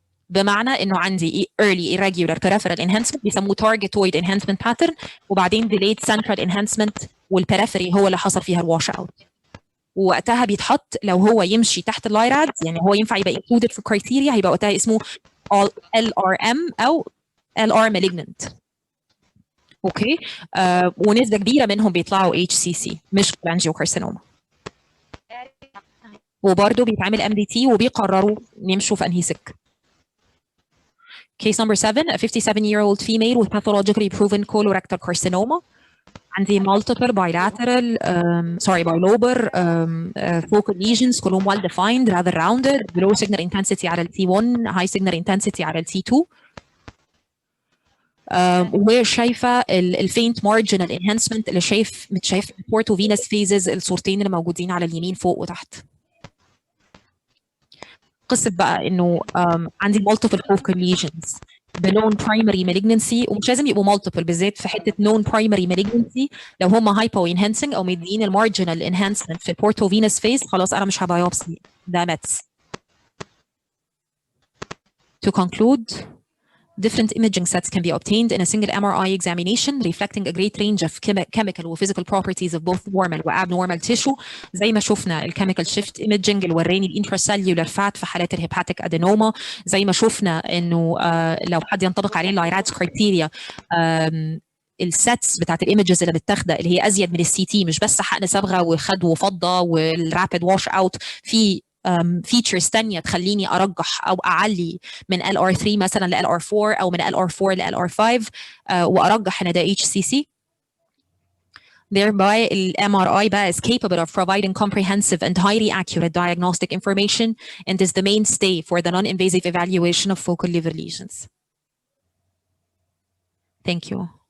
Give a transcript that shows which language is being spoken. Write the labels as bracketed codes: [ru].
[ar] بمعنى انه عندي [en] early irregular peripheral enhancement [ar] بيسموه [en] targetoid enhancement pattern، [ar] وبعدين delayed central enhancement والperiphery هو اللي حصل فيها الواش اوت، ووقتها بيتحط لو هو يمشي تحت اللايراد، يعني هو ينفع يبقى included في criteria، هيبقى وقتها اسمه LRM او LR malignant. اوكي ونسبه كبيره منهم بيطلعوا HCC مش cholangiocarcinoma. وبرضه بيتعمل MDT وبيقرروا يمشوا في انهي سكه. [en] Case number 7, a 57-year-old female with pathologically proven colorectal carcinoma. عندي multiple bilateral, bilobar focal lesions [ar] كلهم [en] well defined, rather rounded, low signal intensity على ال T1, high signal intensity على ال T2. [ar] وشايفه الفينت مارجنال انهانسمنت اللي متشاف بورتو فينس فيزز الصورتين اللي موجودين على اليمين فوق وتحت. قصه بقى انه عندي multiple focal lesions بنون برايمري malignancy، ومش لازم يبقوا multiple بالذات في حته نون برايمري malignancy. لو هم هايبو انهانسنج او مدين المارجنال انهانسمنت في بورتو فينس فيز خلاص انا مش هبايوبسي، ده ماتس. [en] To conclude, different imaging sets can be obtained in a single MRI examination reflecting a great range of chemical and physical properties of both normal و abnormal tissue. [ar] زي ما شفنا الكيميكال شيفت ايمجنج اللي وراني الانتراسيلولار فات في حالات الهيباتيك ادينوما، زي ما شفنا انه لو حد ينطبق عليه اللايراتس كرايتيريا السيتس بتاعت الايمجز اللي متاخده اللي هي ازيد من السي تي، مش بس حقن صبغه وخد وفضه والرابid واش اوت، في فيتشرز ثانيه تخليني ارجح او اعلي من LR3 مثلا ل LR4 او من LR4 ل LR5 وارجح ان ده HCC. [en] Thereby, MRI is capable of providing comprehensive and highly accurate diagnostic information and is the mainstay for the non-invasive evaluation of focal liver lesions. Thank you.